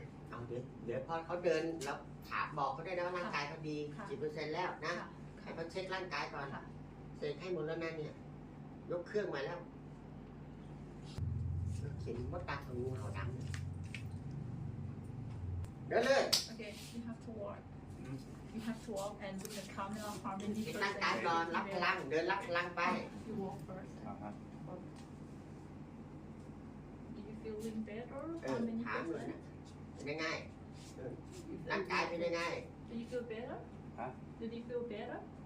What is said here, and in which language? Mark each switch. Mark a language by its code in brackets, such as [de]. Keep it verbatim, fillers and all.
[th] เอาเดี๋ยวเดี๋ยวพอเขาเดินแล้วถามบอกเขาได้นะว่าร่างกายเขาดีกี่เปอร์เซ็นต์แล้วนะ ค่ะ ให้เขาเช็คร่างกายก่อน ค่ะ เสกให้หมดแล้วนั่นเนี่ยยกเครื่องมาแล้วเขียนมดตาของงูเห่าดำเนี่ยเดินเลย [en] โอเค you have to walk you have to walk and do the count down from the [th] เช็คร่างกายก่อนรับพลังเดินรับพลังไป [en] you walk first [th] ฟังครับ [en] do you feeling better [th] เออ [en] how many [th] ถามเลย [en] percent [th] นะเป็นยังไงร่างกายเป็นยังไง [en] do you feel better [th] ฮะ [en] do you feel better